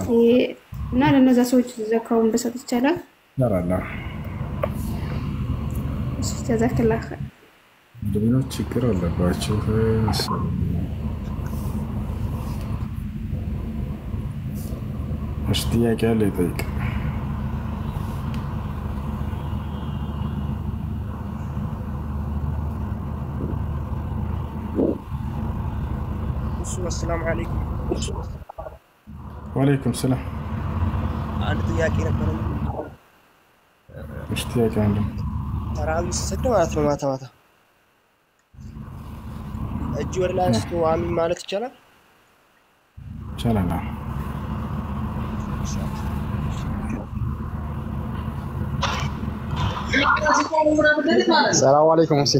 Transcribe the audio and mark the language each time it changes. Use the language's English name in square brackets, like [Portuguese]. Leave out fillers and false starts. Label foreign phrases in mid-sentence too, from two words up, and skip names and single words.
[Amharic] እና ለነዛ ሰዎች ዘካውን በሰጥ ይቻላል? ይቻላል። እሺ ተዘክላህ ድብኖች ችግር አለባቸው። እሺ ጥያቄ አለ ይጠይቅ። [Arabic] السلام عليكم. وعليكم السلام. [Amharic] አንድ ጥያቄ ነበር። እሺ ጥያቄ አለ። ተራዊህ ሲሰግድ ማለት ነው ማታ ማታ እጅ ወደ ላይ አንስቶ አሚን ማለት ይቻላል? ይቻላል። [Arabic] سلام عليكم ሁሴን።